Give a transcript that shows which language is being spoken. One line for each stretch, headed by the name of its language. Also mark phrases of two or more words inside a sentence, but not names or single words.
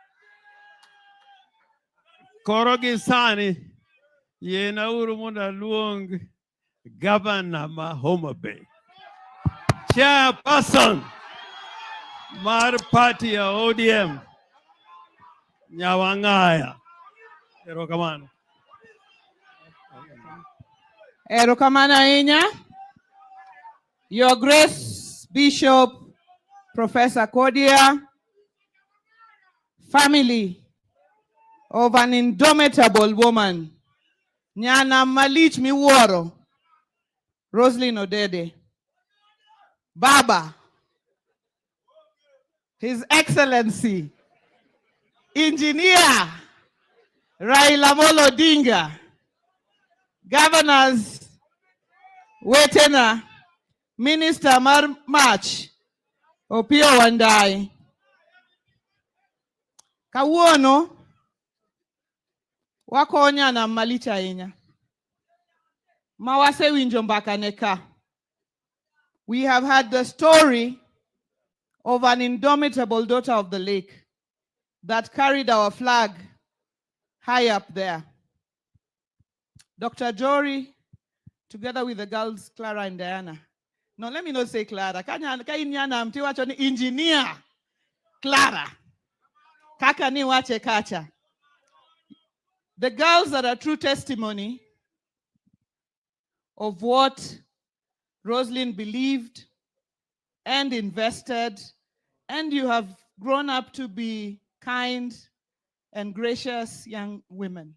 Luo (Kenya and Tanzania): Koro gi sani yena uru mondo aluong Governor ma Homa Bay, Chairperson mar party ya ODM, Nyawangaya. Erokamano. Erokamano ahinya.
English: Your Grace Bishop Professor Kodia, family of an indomitable woman, Nyana Malich Miworo, Roseline Odede, Baba, His Excellency, Engineer Raila Odinga, Governors Wetena, Minister Mar March, Opio Wandai.
Luo (Kenya and Tanzania): Kawuono, wakonya na malicha inya. Mawase winjo mbaka neka.
English: We have had the story of an indomitable daughter of the lake that carried our flag high up there. Dr. Jory, together with the girls, Clara and Diana. No, let me not say Clara. Engineer Clara.
Luo (Kenya and Tanzania): Kaka ni wache kacha.
English: The girls are a true testimony of what Roseline believed and invested, and you have grown up to be kind and gracious young women.